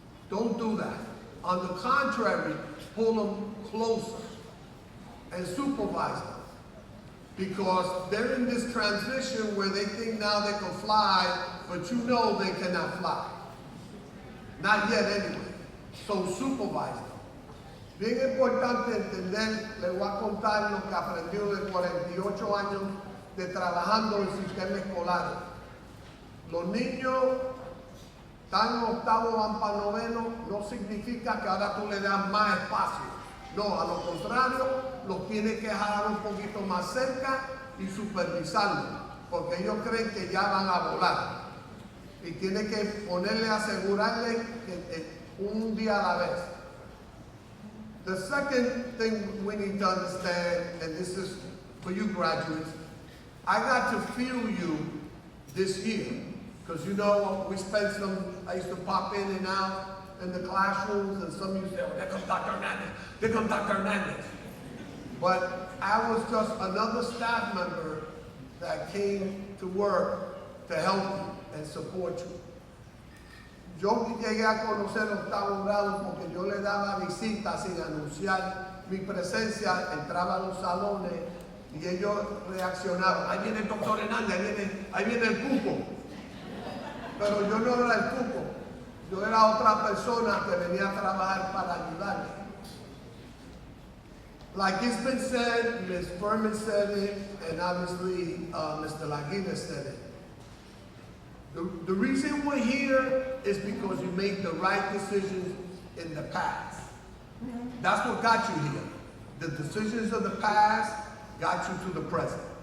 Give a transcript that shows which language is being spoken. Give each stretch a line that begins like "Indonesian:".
English: Don't do that. On the contrary, pull them closer and supervise them. Because they're in this transition where they think now they can fly, but you know they cannot fly. Not yet anyway. So supervise them.
Spanish: Bien importante entender, les voy a contar lo que aprendió de 48 años de trabajando en el sistema escolar. Los niños están en octavo, van para noveno, no significa que ahora tú le das más espacio. No, a lo contrario, los tienes que jalar un poquito más cerca y supervisarlos, porque ellos creen que ya van a volar. Y tienes que ponerle, asegurarle que un día a la vez.
English: The second thing we need to understand, and this is for you graduates, I got to feel you this year. Because you know, I used to pop in and out in the classrooms, and some of you say, oh, there comes Dr. Hernandez, there comes Dr. Hernandez. But I was just another staff member that came to work to help you and support you.
Spanish: Yo llegué a conocer octavo grado porque yo le daba visitas sin anunciar mi presencia, entraba a los salones y ellos reaccionaban. Ahí viene el doctor Hernández, ahí viene el cupo. Pero yo no era el cupo, yo era otra persona que venía a trabajar para ayudarle.
English: Like it's been said, Ms. Furman said it, and obviously Mr. Laguina said it. The reason we're here is because you made the right decisions in the past. That's what got you here. The decisions of the past got you to the present.